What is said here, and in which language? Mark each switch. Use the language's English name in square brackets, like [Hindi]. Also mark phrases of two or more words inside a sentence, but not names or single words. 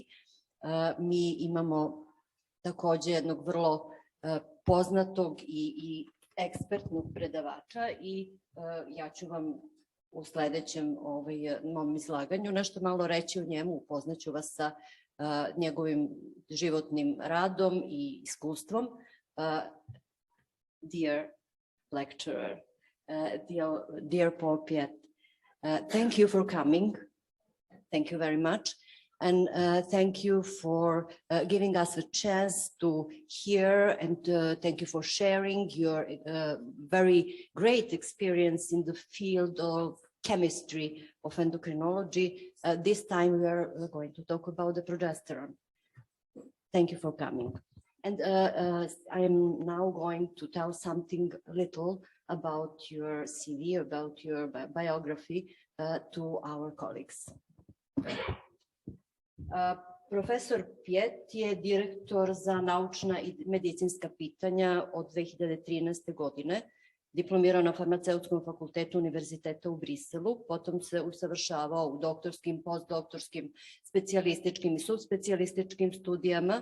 [Serbian] Mi imamo takođe jednog vrlo poznatog i ekspertnog predavača i ja ću vam u sledećem mom izlaganju nešto malo reći o njemu, upoznaću vas sa njegovim životnim radom i iskustvom. [English] Dear lecturer, dear Paul Piette, thank you for coming. Thank you very much. And thank you for giving us a chance to hear, and thank you for sharing your very great experience in the field of chemistry of endocrinology. This time we are going to talk about the progesterone. Thank you for coming. And I am now going to tell something little about your CV, about your biography to our colleagues. [Serbian] Profesor Piette je direktor za naučna i medicinska pitanja od 2013. godine. Diplomirao na farmaceutskom fakultetu Univerziteta u Briselu, potom se usavršavao u doktorskim, postdoktorskim, specijalističkim i subspecijalističkim studijama.